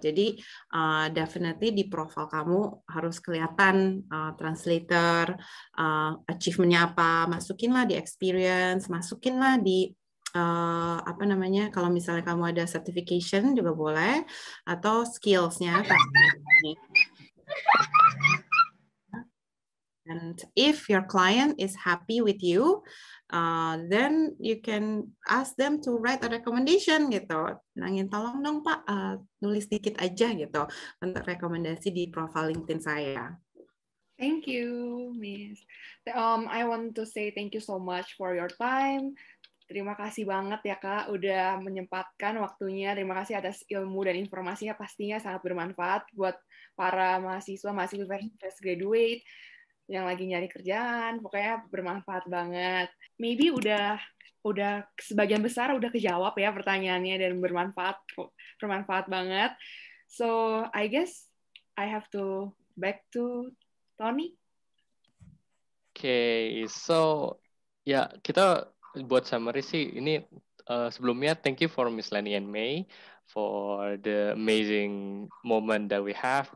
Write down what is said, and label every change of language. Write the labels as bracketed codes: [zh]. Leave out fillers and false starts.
[id] Jadi definitely di profile kamu harus kelihatan translator, achievement-nya apa, masukinlah di experience, masukinlah di apa namanya, kalau misalnya kamu ada certification juga boleh, atau skills-nya. [en] And if your client is happy with you, then you can ask them to write a recommendation [id] gitu. Nangin tolong dong Pak, nulis dikit aja gitu untuk rekomendasi di profile LinkedIn saya. [en] Thank you, Miss. I want to say thank you so much for your time. [id] Terima kasih banget ya Kak, udah menyempatkan waktunya. Terima kasih atas ilmu dan informasinya, pastinya sangat bermanfaat buat para mahasiswa fresh graduate yang lagi nyari kerjaan. Pokoknya bermanfaat banget. Maybe udah sebagian besar udah kejawab ya pertanyaannya dan bermanfaat banget. [en] So I guess I have to back to Tony. Okay, so [id] ya kita buat summary sih ini sebelumnya [en] thank you for Miss Lani and May for the amazing moment that we have.